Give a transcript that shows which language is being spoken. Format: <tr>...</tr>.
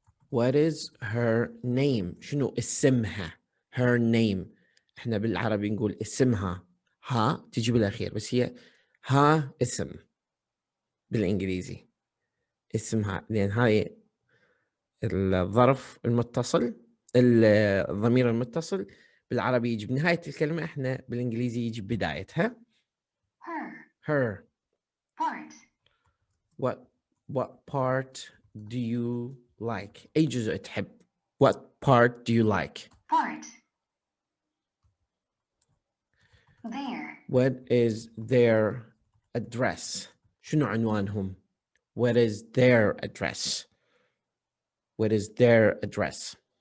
<en>what is her name؟</en> <ar>شنو اسمها؟</ar> <en>her name.</en> <ar>احنا بالعربي نقول اسمها، ها تجي بالاخير، بس هي ها اسم بالانجليزي اسمها، لان هاي الظرف المتصل الضمير المتصل بالعربي يجي بنهاية الكلمة، احنا بالانجليزي يجي بدايتها.</ar> <en>her part what part do you like؟</en> <ar>أي جزء تحب؟</ar> <en>what part do you like؟ part their what is their address؟</en> <ar>شنو عنوانهم؟</ar> <en>what is their address؟ what is their address؟</en>